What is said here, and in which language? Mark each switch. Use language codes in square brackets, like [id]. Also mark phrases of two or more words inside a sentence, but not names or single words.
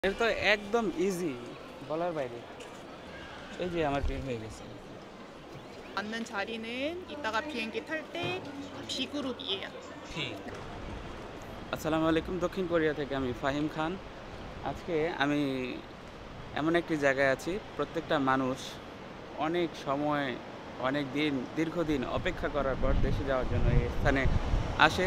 [bn] এটা তো একদম ইজি বলার বাইরে। এই যে আমার বের হয়ে গেছে। [ko] 앉는 자리는 이따가 비행기 탈 때 B그룹이에요. [bn] ঠিক। [ar] السلام عليكم, [bn] দক্ষিণ কোরিয়া থেকে আমি ফাহিম খান। আজকে আমি এমন একটি জায়গায় আছি, প্রত্যেকটা মানুষ অনেক সময়, অনেক দিন, দীর্ঘদিন অপেক্ষা করার পর দেশে যাওয়ার জন্য এই স্থানে আসে।